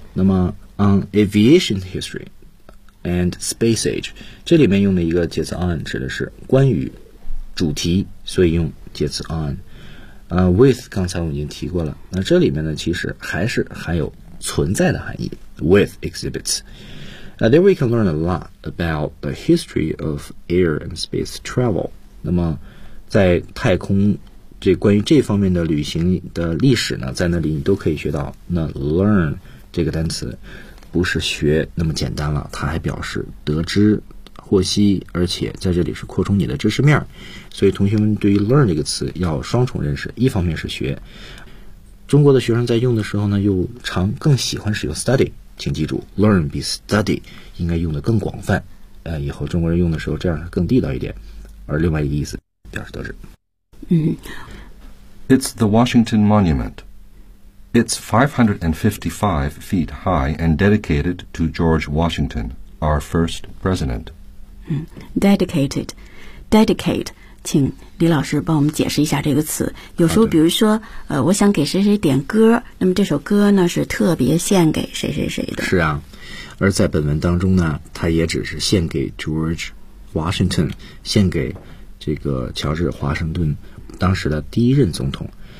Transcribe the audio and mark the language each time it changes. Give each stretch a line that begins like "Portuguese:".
Chinese: 那么
English: on aviation history and space age,
Chinese: 这里面用的一个介词 on 指的是关于主题，所以用介词 on. With 刚才我们已经提过了，那这里面呢其实还是含有存在的含义
English: with exhibits. There we can learn a lot about the history of air and space travel.
Chinese: 那么在太空这关于这方面的旅行的历史呢，在那里你都可以学到。那 learn 这个单词不是学那么简单了，它还表示得知、获悉，而且在这里是扩充你的知识面。所以同学们对于 learn 这个词要双重认识，一方面是学。中国的学生在用的时候呢，又常更喜欢使用 study。请记住 ，learn 比 study 应该用的更广泛。以后中国人用的时候，这样更地道一点。而另外一个意思。
English: It's the Washington Monument. It's 555 feet high and dedicated to George Washington, our first president. Dedicated. Dedicate.
Chinese: 请李老师帮我们解释一下这个词。有时候比如说、我想给谁谁点歌，那么这首歌呢是特别献给谁谁谁的。是啊，而在本文当中呢，它也只是献给 George Washington, 献给这个乔治华盛顿当时的第一任总统。